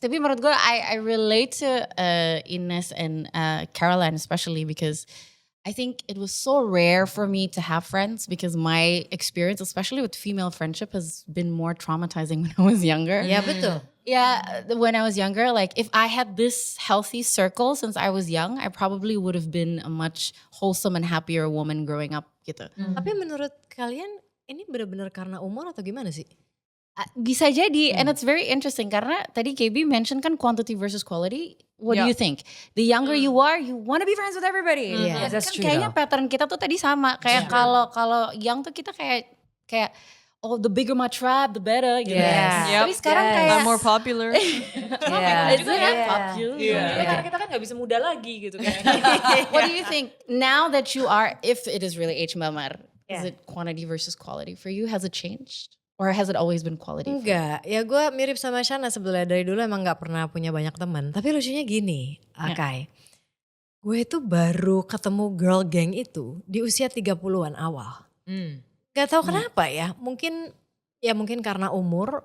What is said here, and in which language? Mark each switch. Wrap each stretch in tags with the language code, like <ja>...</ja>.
<id>Tapi menurut gue,</id> <en>I relate to Ines and Caroline especially because I think it was so rare for me to have friends because my experience, especially with female friendship, has been more traumatizing when I was younger.</en> <id>Iya betul.</id> <en>Yeah, when I was younger, like if I had this healthy circle since I was young, I probably would have been a much wholesome and happier woman growing up gitu.</en> <id>Tapi menurut kalian ini benar-benar karena umur atau gimana sih? Bisa jadi,</id> <en>and it's very interesting karena tadi KB mention kan quantity versus quality. What do you think? The younger you are, you want to be friends with everybody. Yeah, that's true</en> <id>Kayaknya pattern kita tuh tadi sama. Kayak kalau young tuh kita kayak oh,</id> <en>the bigger my tribe, the better.</en> <id>Gitu.</id> <en>Yes.</en> <id>Tapi sekarang kayak</id> <en>I'm more popular. Is it popular?</en> <id>Karena kita kan gak bisa muda lagi gitu kan.</id> <en>What do you think now that you are, if it is really H Mamar, is it quantity versus quality for you? Has it changed? Or has it always been quality?</en> <id>Enggak, ya gue mirip sama Shahnaz sebenarnya dari dulu emang gak pernah punya banyak teman. Tapi lucunya gini, Akai. Gue itu baru ketemu girl gang itu di usia 30-an awal. Gak tahu kenapa ya, mungkin ya mungkin karena umur.</id>